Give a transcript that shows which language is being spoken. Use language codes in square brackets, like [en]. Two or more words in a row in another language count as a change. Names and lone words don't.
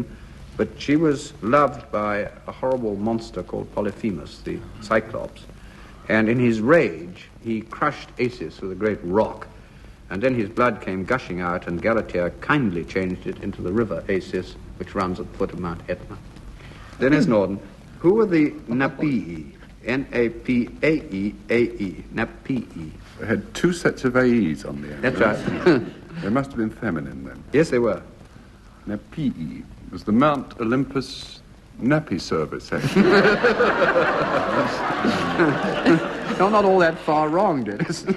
[en] But she was loved by a horrible monster called Polyphemus, the Cyclops. And in his rage, he crushed Acis with a great rock. And then his blood came gushing out, and Galatea kindly changed it into the river Acis, which runs at the foot of Mount Etna. Denis Norden, who were the Napaeae? N-A-P-A-E-A-E. Napaeae. They had 2 sets of AEs on the end. That's right. They must have been feminine then. Yes, they were. Napaeae was the Mount Olympus nappy service, actually. No, not all that far wrong, Dennis.